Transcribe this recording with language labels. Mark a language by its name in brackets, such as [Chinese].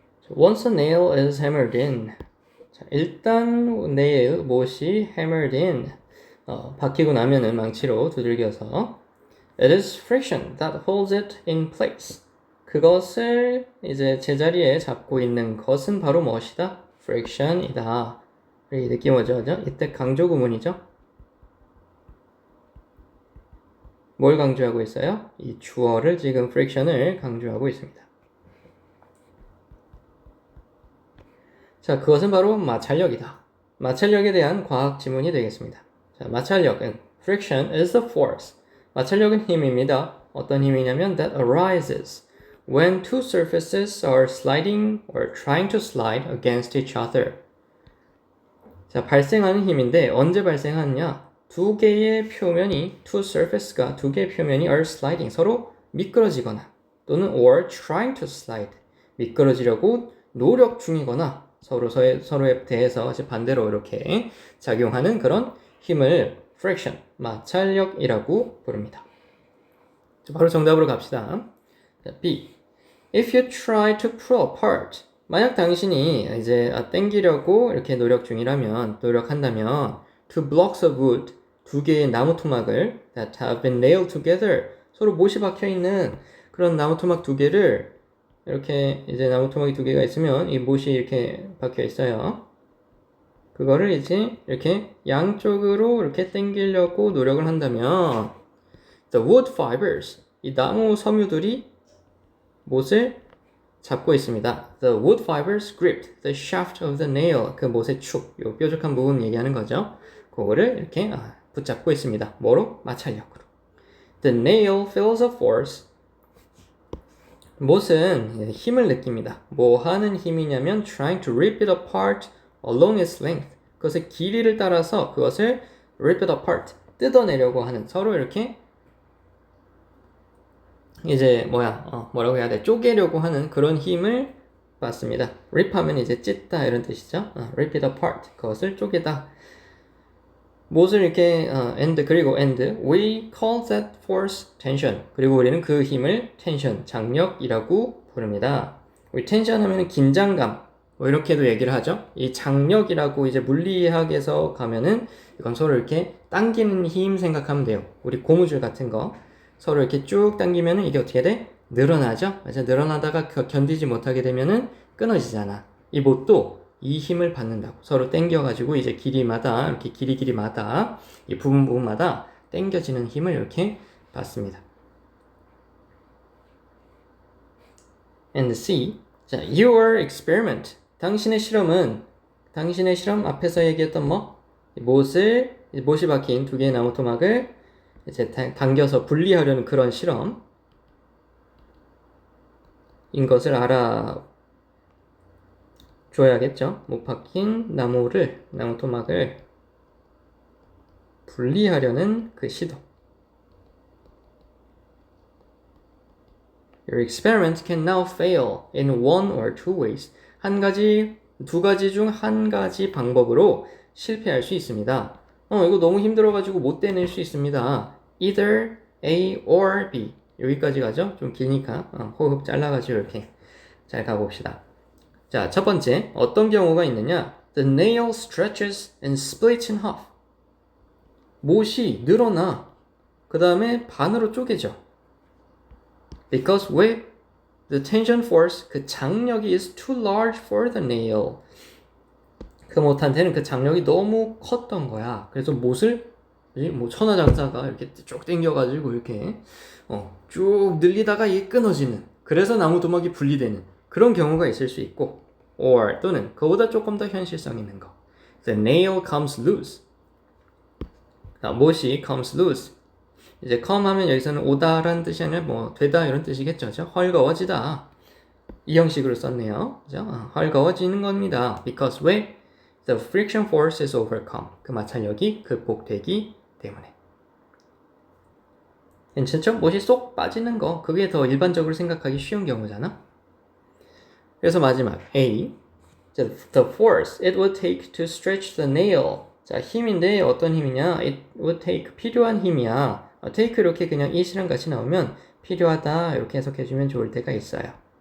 [English] Once a nail is hammered in. [Korean] 자, 일단 nail, 못이 [English] hammered in. [Korean] 박히고 나면은 망치로 두들겨서 [English] it is friction that holds it in place. [Korean] 그것을 이제 제자리에 잡고 있는 것은 바로 무엇이다? friction이다. 이 느낌 오죠? 이때 강조 구문이죠? 뭘 강조하고 있어요? 이 주어를 지금 friction을 강조하고 있습니다. 자, 그것은 바로 마찰력이다. 마찰력에 대한 과학 지문이 되겠습니다. 자, 마찰력은 [English] friction is the force. [Korean] 마찰력은 힘입니다. 어떤 힘이냐면 [English] that arises when two surfaces are sliding or trying to slide against each other. [Korean] 자, 발생하는 힘인데 언제 발생하느냐? 두 개의 표면이 two surfaces가 두 개의 표면이 [English] are sliding [Korean] 서로 미끄러지거나 또는 [English] or trying to slide [Korean] 미끄러지려고 노력 중이거나 서로에 대해서 반대로 이렇게 작용하는 그런 힘을 friction, 마찰력이라고 부릅니다. 바로 정답으로 갑시다. B. [English] If you try to pull apart, [Korean] 만약 당신이 이제 당기려고 이렇게 노력한다면 [English] two blocks of wood, [Korean] 두 개의 나무 토막을 [English] that have been nailed together, [Korean] 서로 못이 박혀 있는 그런 나무 토막 두 개를 이렇게 이제 나무 토막이 두 개가 있으면 이 못이 이렇게 박혀 있어요. 그거를 이제 이렇게 양쪽으로 이렇게 당기려고 노력을 한다면 [English] the wood fibers, [Korean] 이 나무 섬유들이 못을 잡고 있습니다. [English] The wood fibers gripped the shaft of the nail, [Korean] 그 못의 축, 요 뾰족한 부분 얘기하는 거죠. 그거를 이렇게 붙잡고 있습니다. 뭐로? 마찰력으로. [English] The nail feels a force. [Korean] 못은 힘을 느낍니다. 뭐 하는 힘이냐면 [English] trying to rip it apart along its length. [Korean] 그것의 길이를 따라서 그것을 [English] rip it apart, [Korean] 뜯어내려고 하는, 서로 이렇게 이제 뭐라고 해야 돼? 쪼개려고 하는 그런 힘을 받습니다. rip 하면 이제 찢다 이런 뜻이죠. [English] rip it apart, [Korean] 그것을 쪼개다. 못을 이렇게 그리고 [English] we call that force tension. [Korean] 그리고 우리는 그 힘을 tension, 장력이라고 부릅니다. 우리 tension 하면은 긴장감, 뭐 이렇게도 얘기를 하죠. 이 장력이라고 이제 물리학에서 가면은 이건 서로 이렇게 당기는 힘 생각하면 돼요. 우리 고무줄 같은 거 서로 이렇게 쭉 당기면은 이게 어떻게 돼? 늘어나죠. 맞아, 늘어나다가 견디지 못하게 되면은 끊어지잖아. 이 못도 이 힘을 받는다고. 서로 당겨가지고 이제 길이마다 이렇게 길이마다 이 부분마다 당겨지는 힘을 이렇게 받습니다. [English] And C. 자, your experiment. [Korean] 당신의 실험 앞에서 얘기했던 못이 박힌 두 개의 나무 토막을 이제 당겨서 분리하려는 그런 실험인 것을 알아줘야겠죠. 못 박힌 나무 토막을 분리하려는 그 시도. [English] Your experiment can now fail in one or two ways. [Korean] 두 가지 중 한 가지 방법으로 실패할 수 있습니다. 이거 너무 힘들어가지고 못 해낼 수 있습니다. Either A or B. 여기까지 가죠? 좀 기니까 호흡 잘라가지고 이렇게 잘 가봅시다. 자, 첫 번째, 어떤 경우가 있느냐? [English] The nail stretches and splits in half. [Korean] 못이 늘어나. 그 다음에 반으로 쪼개져. [English] Because the tension force, [Korean] 그 장력이 [English] is too large for the nail. [Korean] 그 못한테는 그 장력이 너무 컸던 거야. 그래서 못을 천하장사가 이렇게 쭉 당겨가지고 이렇게 쭉 늘리다가 이게 끊어지는, 그래서 나무 토막이 분리되는 그런 경우가 있을 수 있고, or 또는 그보다 조금 더 현실성 있는 거. [English] The nail comes loose. [Korean] 못이 [English] comes loose. [Korean] 이제 come 하면 여기서는 오다라는 뜻이 아니라 되다 이런 뜻이겠죠. 헐거워지다. 이 형식으로 썼네요. 그죠? 헐거워지는 겁니다. [English] Because the friction force is overcome. [Korean] 그 마찰력이 극복되기 때문에. 괜찮죠? 못이 쏙 빠지는 거, 그게 더 일반적으로 생각하기 쉬운 경우잖아. 그래서 마지막 A. [English] The force it would take to stretch the nail. [Korean] 자, 힘인데 어떤 힘이냐? [English] It would take, [Korean] 필요한 힘이야. take 이렇게 그냥 it이랑 같이 나오면 필요하다 이렇게 해석해주면 좋을 때가 있어요.